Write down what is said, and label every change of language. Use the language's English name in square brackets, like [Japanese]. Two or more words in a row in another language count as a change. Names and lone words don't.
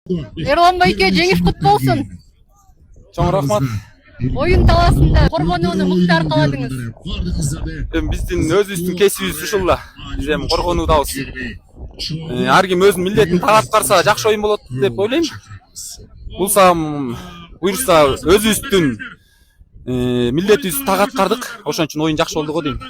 [Kazakh] Ерлан байке жеңіс құтты болсын. [Kyrgyz] Чоң рахмат. [Kazakh] Ойын таласында қорғануыны мықты арқаладыңыз. [Kyrgyz] Биздин өзүбүздүн кесибибиз ушул эле. Биз эми коргонуудабыз. Ар ким өзүнүн милдетин так аткарса жакшы оюн болот деп ойлойм. Буюрса өзүбүздүн милдетибизди так аткардык. Ошон үчүн оюн жакшы болду го дейм.